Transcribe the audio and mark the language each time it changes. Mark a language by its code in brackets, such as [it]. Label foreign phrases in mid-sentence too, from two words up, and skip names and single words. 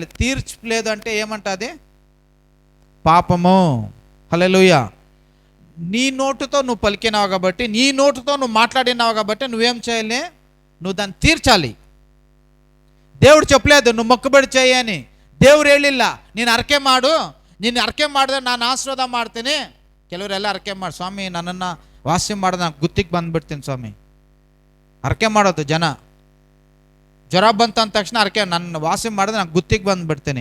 [te] తీర్చలేదు అంటే ఏమంటుంది? పాపము. హల్లెలూయా. నీ నోటుతో నువ్వు పలికినావు కాబట్టి, నీ నోటుతో నువ్వు మాట్లాడినావు కాబట్టి నువ్వేం చేయాలి? నువ్వు దాన్ని తీర్చాలి. దేవుడు చెప్పలేదు నువ్వు మొక్కుబడి చేయని. [kn] ದೇವ್ರು ಹೇಳಿಲ್ಲ ನೀನು ಅರಕೆ ಮಾಡು, ನೀನು ಅರಕೆ ಮಾಡಿದ್ರೆ ನಾನು ಆಶೀರ್ವಾದ ಮಾಡ್ತೀನಿ. ಕೆಲವರೆಲ್ಲ ಅರಕೆ ಮಾಡಿ, ಸ್ವಾಮಿ ನನ್ನನ್ನು ವಾಸಿ ಮಾಡಿದ್ರೆ ನಾನು ಗುತ್ತಿಗೆ ಬಂದುಬಿಡ್ತೀನಿ ಸ್ವಾಮಿ. ಅರಕೆ ಮಾಡೋದು ಜನ, ಜ್ವರ ಬಂತ ಅಂದ ತಕ್ಷಣ ಅರಕೆ, ನನ್ನ ವಾಸಿ ಮಾಡಿದ್ರೆ ನಾನು ಗುತ್ತಿಗೆ ಬಂದುಬಿಡ್ತೀನಿ.